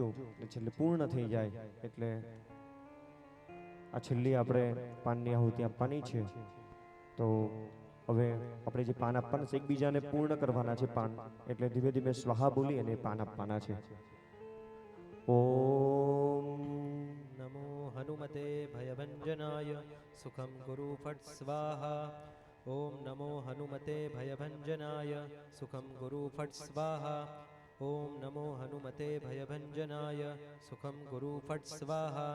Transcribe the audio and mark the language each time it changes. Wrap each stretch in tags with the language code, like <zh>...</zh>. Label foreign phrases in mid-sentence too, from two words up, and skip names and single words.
<gu>છેલ્લે પૂર્ણ થઈ જાય એટલે આ છેલ્લી આપણે પાનની આહુતિ આપવાની છે. તો હવે આપણે જે પાન આપવાના છે એકબીજાને પૂર્ણ કરવાના છે પાન. એટલે ધીમે ધીમે સ્વાહા બોલી અને પાન આપવાના છે. ઓમ</gu> <sa>नमो हनुमते भयभञ्जनाय सुखं कुरु फट् स्वाहा. ॐ नमो हनुमते भयभञ्जनाय सुखं कुरु फट् स्वाहा. ॐ नमो हनुमते भयभञ्जनाय सुखं कुरु फट् स्वाहा.</sa>